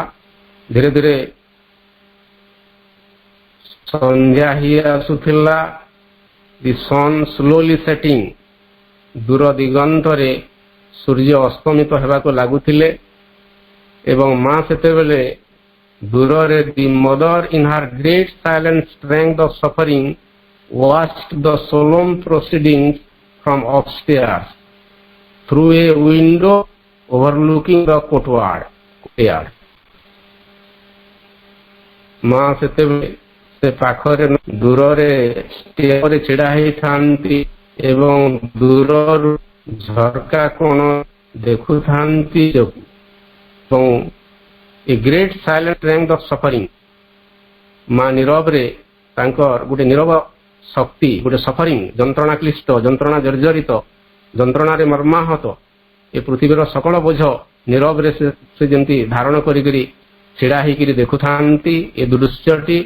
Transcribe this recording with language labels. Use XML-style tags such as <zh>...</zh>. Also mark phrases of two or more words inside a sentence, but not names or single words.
<or>ଧୀରେ ଧୀରେ ସନ୍ଧ୍ୟା ହିଁ ଆସୁଥିଲା।</or> <en>the sun slowly setting,</en> <or>ଦୂର ଦିଗନ୍ତରେ ସୂର୍ଯ୍ୟ ଅସ୍ତମିତ ହେବାକୁ ଲାଗୁଥିଲେ ଏବଂ ମା ସେତେବେଳେ ଦୂରରେ</or> <en>the mother in her great silent strength of suffering watched the solemn proceedings from upstairs through a window overlooking the courtyard.</en> <or>ମା ସେତେବେଳେ ସେ ପାଖରେ ଦୂରରେ ଷ୍ଟେପରେ ଛିଡା ହେଇଥାନ୍ତି ଏବଂ ଦୂରରୁ ଝରକା କୋଣ ଦେଖୁଥାନ୍ତି ଏବଂ ଏ</or> <en>great silent strength of suffering,</en> <or>ମା ନୀରବରେ ତାଙ୍କର ଗୋଟେ ନୀରବ ଶକ୍ତି, ଗୋଟେ ସଫରିଂ, ଯନ୍ତ୍ରଣା କ୍ଲିଷ୍ଟ, ଯନ୍ତ୍ରଣା ଜର୍ଜରିତ, ଯନ୍ତ୍ରଣାରେ ମର୍ମାହତ ଏ ପୃଥିବୀର ସକଳ ବୋଝ ନୀରବରେ ସେ ଯେମିତି ଧାରଣ କରିକିରି ଛିଡା ହେଇକିରି ଦେଖୁଥାନ୍ତି ଏ ଦୃଶ୍ୟଟି।</or>